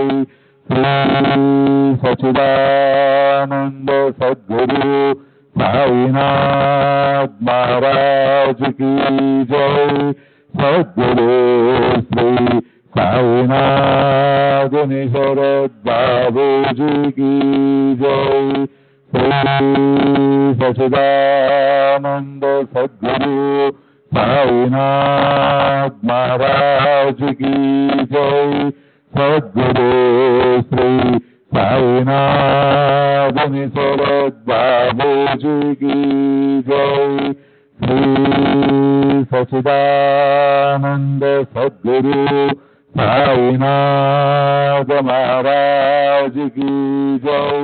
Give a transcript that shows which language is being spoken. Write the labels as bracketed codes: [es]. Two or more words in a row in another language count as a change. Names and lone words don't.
[hi] श्री सच्चिदानंद सद्गुरु साईनाथ महाराज की जय। सद्गुरु श्री साईनाथ शरद बाबू जी की जय। श्री सचिदानंद सद्गुरु साईनाथ महाराज की जय। सद्गुरु श्री साईनाथ निसरद बाबू जी की जय। श्री सचिदानंद सद्गुरु साईनाथ महाराज की जय।